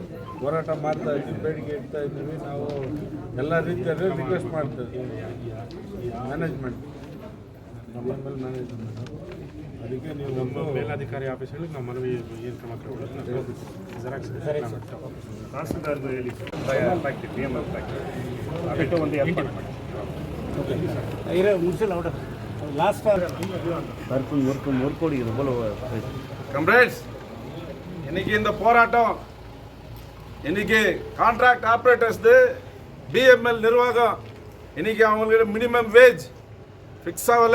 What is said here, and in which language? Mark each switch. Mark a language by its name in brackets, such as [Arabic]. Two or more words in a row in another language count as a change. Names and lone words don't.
[Kannada] ಹೋರಾಟ ಮಾಡ್ತಾ ಇದ್ದೀವಿ, ಬೇಡಿಕೆ ಇಡ್ತಾ ಇದ್ದೀವಿ. ನಾವು ಎಲ್ಲ ರೀತಿಯಲ್ಲಿ ರಿಕ್ವೆಸ್ಟ್ ಮಾಡ್ತಾ ಇದ್ದೀವಿ ಮ್ಯಾನೇಜ್ಮೆಂಟ್, ಮ್ಯಾನೇಜ್ಮೆಂಟ್. ಅದಕ್ಕೆ ನೀವು ನಮ್ಮ ಮೇಲಾಧಿಕಾರಿ ಆಫೀಸಲ್ಲಿ ನಾವು ಮನವಿ ಏನು ಕ್ರಮ ಕೈಗೊಳ್ಳೋದು ತಹಸೀಲ್ದಾರ್ದು ಹೇಳಿ ಮುಗಿಸಿಲ್ಲ ಔಟ லாஸ்ட் [Tamil] கம்ரேட்ஸ், இன்னைக்கு இந்த போராட்டம் இன்னைக்கு [English] contract operators [Tamil] BML நிர்வாகம் இன்னைக்கு அவங்களுக்கு [English] minimum wage fix [Tamil] ஆகலை.